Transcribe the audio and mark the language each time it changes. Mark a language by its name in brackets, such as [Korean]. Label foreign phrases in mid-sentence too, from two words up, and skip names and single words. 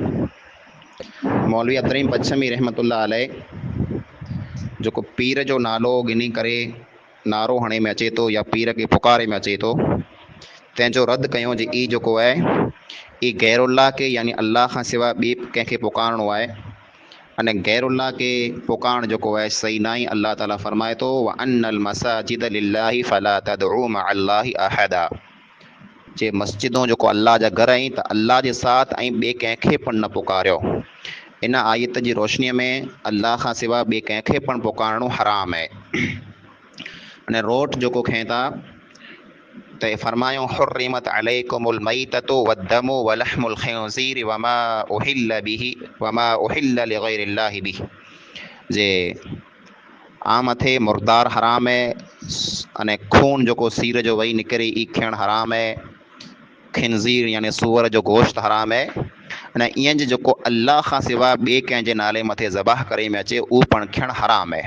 [Sindhi] मौलवी अब्दुर्रहीम पच्छमी [Arabic] رحمة الله عليه [Sindhi] जेको पीर जो नालो गिनी करे नारो हणे में अचे थो या पीर के पुकारे में अचे थो तंहिंजो रद्द कयूं जी ई जेको आहे ई गैरुल्लाह के यानी अल्लाह खां सवाइ ॿिए कंहिंखे पुकारणो आहे अने गैरुल्लाह के पुकारण जेको आहे सही न आहे। अल्लाह ताला फरमाए थो [Arabic] وأن المساجد لله فلا تدعوا مع الله أحدا. [Sindhi] जे मस्जिदूं जेको अल्लाह जा घर आहिनि त अल्लाह जे साथ ऐं ॿिए कंहिंखे पण न पुकारियो। इन आयत जी रोशनीअ में अल्लाह खां सवाइ ॿिए कंहिंखे पण पुकारणो हराम आहे। अने रोट जेको खएं था त फरमायूं [Arabic] حرمت عليكم الميتة والدم ولحم الخنزير وما أهل لغير الله به [Sindhi] जे आ मथे मुर्दार हराम है अने खून जो सीर जो वही निकिरे ई खाइणु हराम है। खिंज़ीर यानी सूअर जो गोश्त हराम है। अने ईअं जो अल्लाह खां सिवा ॿिए कंहिंजे नाले मथे ज़बाह करे में अचे उहो पण खाइणु हराम है।